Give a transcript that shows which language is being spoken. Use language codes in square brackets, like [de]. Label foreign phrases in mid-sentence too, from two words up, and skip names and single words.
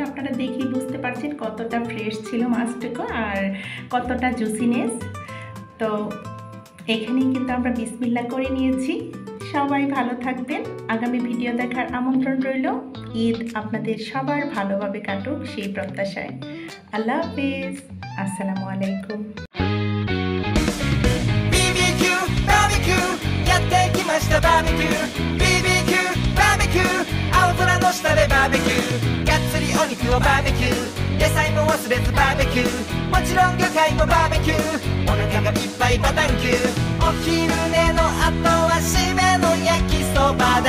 [bn] আপনারা দেখেই বুঝতে পারছেন কতটা ফ্রেশ ছিল মাছটুকু আর কতটা জুসিনেস। তো এখানেই কিন্তু আমরা বিসমিল্লাহ করে নিয়েছি। সবাই ভালো থাকবেন। আগামী ভিডিও দেখার আমন্ত্রণ রইল। ঈদ আপনাদের সবার ভালোভাবে কাটুক সেই প্রত্যাশায়। আল্লাহ হাফেজ, আসসালামু আলাইকুম। [ja] がっつりお肉をバーベキュー、野菜も忘れずバーベキュー、もちろん魚介もバーベキュー、お腹がいっぱいバタンキュー、お昼寝の後は締めの焼きそばだ。